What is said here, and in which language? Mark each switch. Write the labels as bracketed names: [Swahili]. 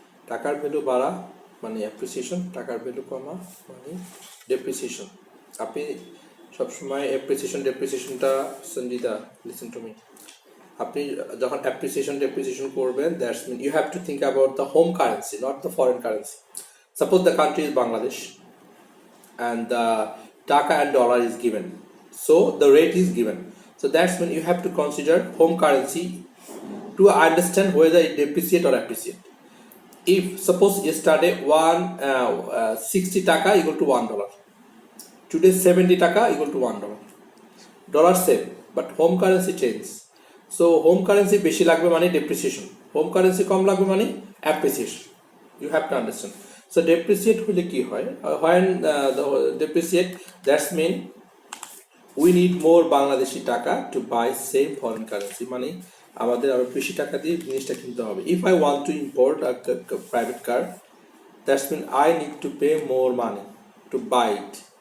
[Bangla] টাকার ভ্যালু বাড়া মানে অ্যাপ্রিসিয়েশন, টাকার ভ্যালু কমা মানে ডেপ্রিসিয়েশন। আপনি সবসময় ডেপ্রিসিয়েশনটা [English] Sanjita listen to me, [Bangla] আপনি যখন অ্যাপ্রিসিয়েশন ডেপ্রিসিয়েশন করবেন, [English] That's mean you have to think about the home currency, not the foreign currency. Suppose the country is Bangladesh and the taka and dollar is given, so the rate is given, so that's when you have to consider home currency to understand whether it depreciate or appreciate. If suppose yesterday 60 taka equal to $1, Today 70 [Bangla] টাকা [English] equal to $1. Dollar same, but home currency change. So home currency [Bangla] বেশি লাগবে মানে [English] depreciation. Home currency [Bangla] কম লাগবে মানে [English] appreciation. You have to understand. [Bangla] So depreciate হলে কি হয়? [English] When the depreciate, that's mean we need more Bangladeshi taka to buy same foreign currency. [Bangla] মানে আমাদের আরো বেশি টাকা দিয়ে জিনিসটা কিনতে হবে. [English] If I want to import a private car, that's mean I need to pay more money to buy it.